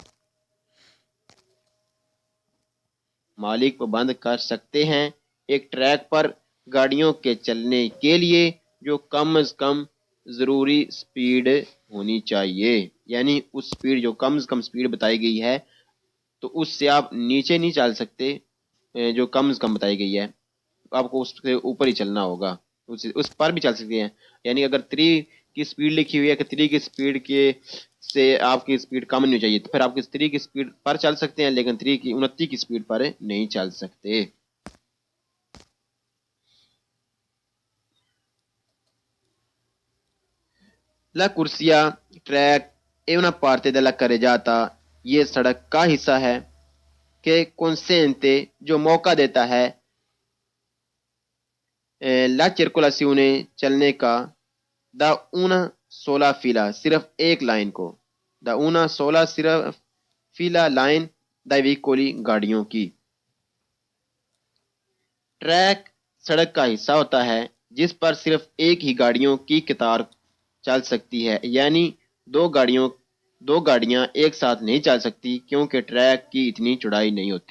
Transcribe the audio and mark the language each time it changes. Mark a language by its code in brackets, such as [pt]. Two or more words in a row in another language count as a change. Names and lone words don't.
[ur] مالک پابند کر سکتے ہیں ایک ٹریک پر گاڑیوں کے چلنے کے لیے جو کم از کم ضروری سپیڈ ہونی چاہیے، یعنی اس سپیڈ جو کم از کم سپیڈ بتائی گئی ہے تو اس سے آپ نیچے نہیں چل سکتے، جو کم از کم بتائی گئی ہے آپ کو اس سے اوپر ہی چلنا ہوگا، اس پر بھی چل سکتے ہیں۔ یعنی اگر 3 کی سپیڈ لکھی ہوئی ہے کہ 3 کی سپیڈ کے سے آپ کی سپیڈ کم نہیں چاہیے تو پھر آپ 3 کی سپیڈ پر چل سکتے ہیں، لیکن 29 کی سپیڈ پر نہیں چل سکتے۔ [it] La corsia track è una parte della carreggiata، [ur] یہ سڑک کا حصہ ہے کہ consente جو موقع دیتا ہے [it] la circolazione [ur] چلنے کا [it] da una sola fila [ur] صرف ایک لائن کو، [it] da una sola صرف fila لائن dai veicoli [ur] گاڑیوں کی۔ ٹریک سڑک کا حصہ ہوتا ہے جس پر صرف ایک ہی گاڑیوں کی قطار چل سکتی ہے، یعنی دو گاڑیاں ایک ساتھ نہیں چل سکتی کیونکہ ٹریک کی اتنی چوڑائی نہیں ہوتی۔